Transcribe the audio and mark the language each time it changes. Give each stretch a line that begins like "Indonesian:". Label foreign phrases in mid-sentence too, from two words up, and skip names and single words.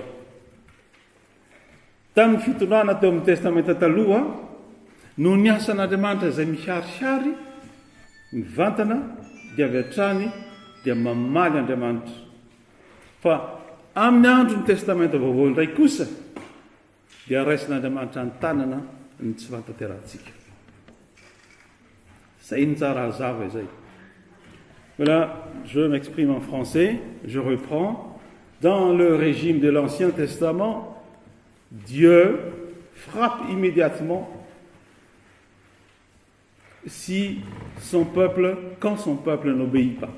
Malagasy: Tamin'ny fitondrana teo amin'ny testamenta taloha no ny asan'Andriamanitra izay miharihary mivantana dia avy hatrany dia mamaly Andriamanitra. Fa amin'ny andro ny testamenta vaovao indray kosa dia raisin'Andriamanitra ny tanana ny tsy fantanterantsika. Zay ny tsara hazava izay.
French: Voilà, je m'exprime en français, je reprends. Dans le régime de l'Ancien Testament, Dieu frappe immédiatement quand son peuple n'obéit pas.